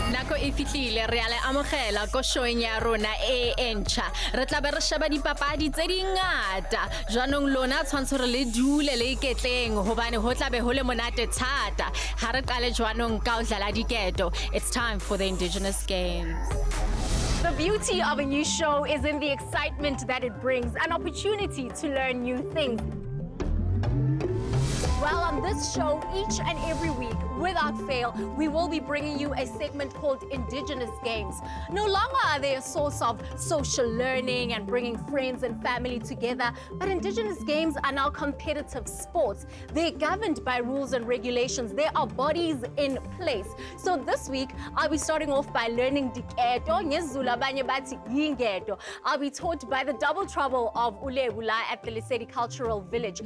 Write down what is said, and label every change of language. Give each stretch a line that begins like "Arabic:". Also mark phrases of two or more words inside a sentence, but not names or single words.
Southern Sotho: nako e fihlile re a le amogela ko showeng ya rona e entšha re tla be re sheba dipapadi tse dingata jaanong lona tshwantsho re le dule le iketleng hobane ho tla be ho le monate thata ha re qale jaanong ka ho dlala diketo.
English: It's time for the Indigenous Games. The beauty of a new show is in the excitement that it brings, an opportunity to learn new things. Well, on this show, each and every week, without fail, we will be bringing you a segment called Indigenous Games. No longer are they a source of social learning and bringing friends and family together, but Indigenous Games are now competitive sports. They're governed by rules and regulations. There are bodies in place. So this week, I'll be starting off by learning diketo,
Zulu: ngesiZulu abanye bathi yingeto.
English: I'll be taught by the double trouble of Ulebula at the Lesedi Cultural Village.